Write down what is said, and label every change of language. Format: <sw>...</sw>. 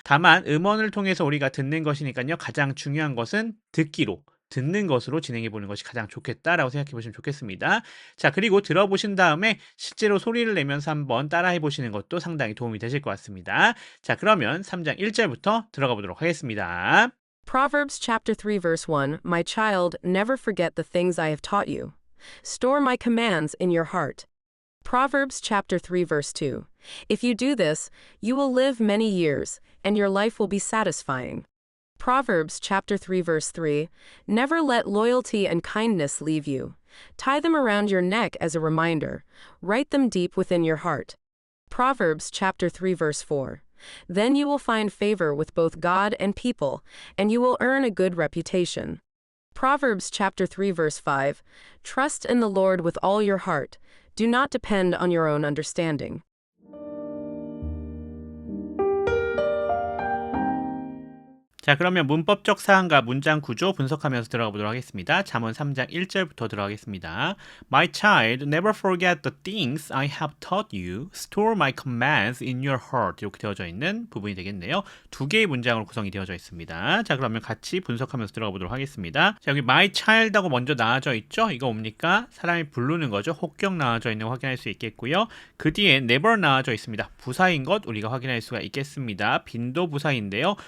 <ko>다만 음원을 통해서 우리가 듣는 것이니까요. 가장 중요한 것은 듣는 것으로 진행해 보는 것이 가장 좋겠다라고 생각해 보시면 좋겠습니다. 자, 그리고 들어보신 다음에 실제로 소리를 내면서 한번 따라해 보시는 것도 상당히 도움이 되실 것 같습니다. 자, 그러면 3장 1절부터 들어가 보도록 하겠습니다.</ko> <en>Proverbs chapter 3 verse 1, My child, never forget the things I have taught you. Store my commands in your heart. Proverbs chapter 3 verse 2, If you do this, you will live many years, and your life will be satisfying. Proverbs chapter 3 verse 3, Never let loyalty and kindness leave you. Tie them around your neck as a reminder. Write them deep within your heart. Proverbs chapter 3 verse 4, Then you will find favor with both God and people, and you will earn a good reputation. Proverbs chapter 3 verse 5, Trust in the Lord with all your heart. Do not depend on your own understanding.</en> <ko>자, 그러면 문법적 사항과 문장 구조 분석하면서 들어가 보도록 하겠습니다. 잠언 3장 1절부터 들어가겠습니다.</ko> <en>My child, never forget the things I have taught you. Store my commands in your heart.</en> <ko>이렇게 되어져 있는 부분이 되겠네요. 두 개의 문장으로 구성이 되어져 있습니다. 자, 그러면 같이 분석하면서 들어가 보도록 하겠습니다. 자, 여기</ko> <en>my child</en> <ko>하고 먼저 나와져 있죠? 이거 뭡니까? 사람이 부르는 거죠. 혹격 나와져 있는 거 확인할 수 있겠고요. 그 뒤에 never 나와져 있습니다. 부사인 것 우리가 확인할 수가 있겠습니다. 빈도 부사인데요.</ko>